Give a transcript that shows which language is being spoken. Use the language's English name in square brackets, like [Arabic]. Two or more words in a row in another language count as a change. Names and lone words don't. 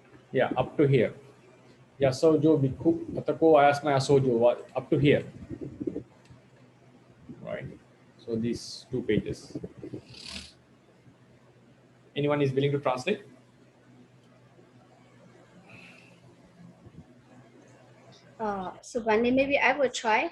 [English] Yeah, up to here. [Pali] Yasojo bhikkhu atako ayasma yasojo, [English] what up to here. Right. So these 2 pages. Anyone is willing to translate? So Bande, maybe I will try.